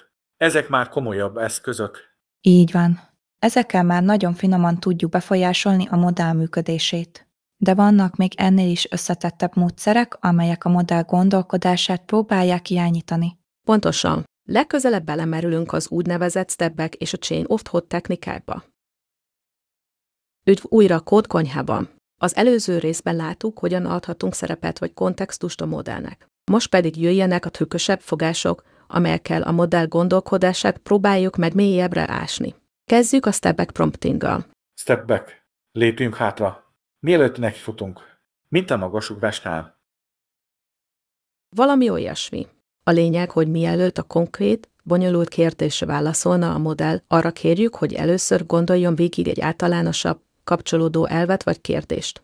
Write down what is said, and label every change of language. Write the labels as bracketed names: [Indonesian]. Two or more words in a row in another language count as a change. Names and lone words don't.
[Hungarian] Ezek már komolyabb eszközök. Így van. Ezekkel már nagyon finoman tudjuk befolyásolni a modell működését. De vannak még ennél is összetettebb módszerek, amelyek a modell gondolkodását próbálják irányítani. Pontosan. Legközelebb belemerülünk az úgynevezett step-back és a [English] chain of thought [Hungarian] technikákba. Üdv újra a kódkonyhában. Az előző részben láttuk, hogyan adhatunk szerepet vagy kontextust a modellnek. Most pedig jöjjenek a trükkösebb fogások, amelyekkel a modell gondolkodását próbáljuk meg mélyebbre ásni. Kezdjük a step-back promptinggal. [English] Step back. [Hungarian] Lépjünk hátra. Mielőtt nekifutunk. Mint a magasugrásnál. Valami olyasmi. A lényeg, hogy mielőtt a konkrét, bonyolult kérdésre válaszolna a modell, arra kérjük, hogy először gondoljon végig egy általánosabb, kapcsolódó elvet vagy kérdést.